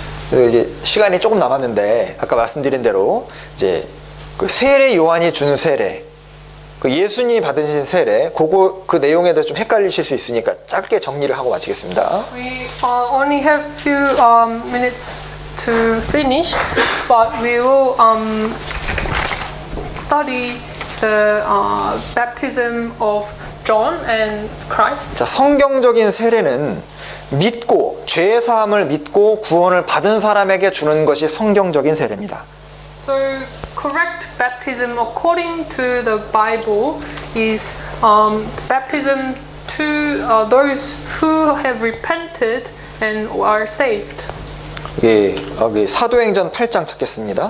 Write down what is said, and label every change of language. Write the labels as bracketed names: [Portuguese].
[Korean] 그래서 이제 시간이 조금 남았는데 아까 말씀드린 대로 이제 그 세례 요한이 준 세례, 그 예수님이 받으신 세례, 그 내용에 대해서 좀 헷갈리실 수 있으니까 짧게 정리를 하고 마치겠습니다. [English] We only have few minutes to finish, but we will study the baptism of John and Christ. [Korean] 자, 성경적인 세례는 믿고 죄 사함을 믿고 구원을 받은 사람에게 주는 것이 성경적인 세례입니다. [English] So correct baptism according to the Bible is baptism to those who have repented and are saved. [Korean] 예, 여기 사도행전 8장 찾겠습니다.